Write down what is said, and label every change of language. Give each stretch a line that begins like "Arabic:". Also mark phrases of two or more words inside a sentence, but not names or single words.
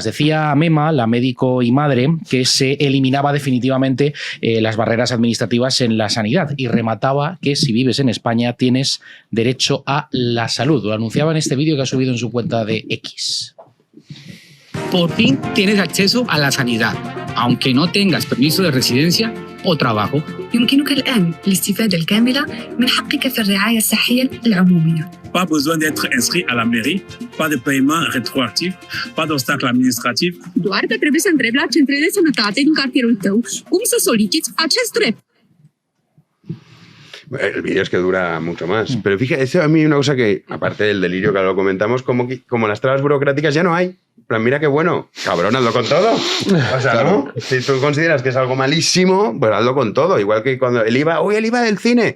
Spanish: Decía Mema, la médico y madre, que se eliminaba definitivamente las barreras administrativas en la sanidad y remataba que si vives en España tienes derecho a la salud. Lo anunciaba en este vídeo que ha subido en su cuenta de X. Por fin tienes acceso a la sanidad, aunque no tengas permiso de residencia o trabajo.
Arabic: يمكنك الآن الاستفادة الكاملة من حقك في الرعاية الصحية العمومية.
French: Pas besoin d'être inscrit à la mairie, pas de paiement rétroactif, pas d'obstacle administratif.
Romanian: Doar că trebuie să întrebi la centrele de sănătate din cartierul tău cum să soliciți acest drept.
Spanish: El vídeo es que dura mucho más. Pero fíjate, eso a mí una cosa que, aparte del delirio que ahora lo comentamos, como las trabas burocráticas ya no hay. Pero mira qué bueno. Cabrón, hazlo con todo. O sea, claro. ¿No? Si tú consideras que es algo malísimo, pues hazlo con todo. Igual que cuando el IVA del cine.